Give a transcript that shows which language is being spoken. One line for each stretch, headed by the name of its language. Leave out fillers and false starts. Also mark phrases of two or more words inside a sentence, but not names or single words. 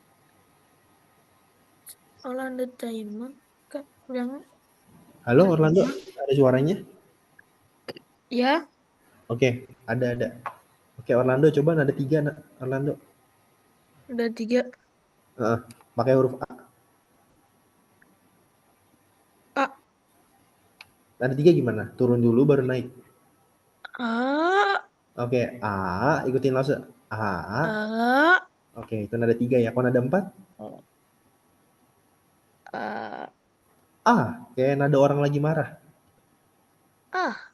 Indonesian: Orlando Diamond. Kak, yang Halo Orlando, ada suaranya? ya, Oke, ada. Oke, Orlando coba nada 3, Orlando. udah 3. Pakai huruf A. A. Nada 3 gimana? Turun dulu baru naik. A. Oke, A, ikutin langsung. A. A. Oke, itu nada 3 ya. Kalau nada 4? A. Kayak nada orang lagi marah. A.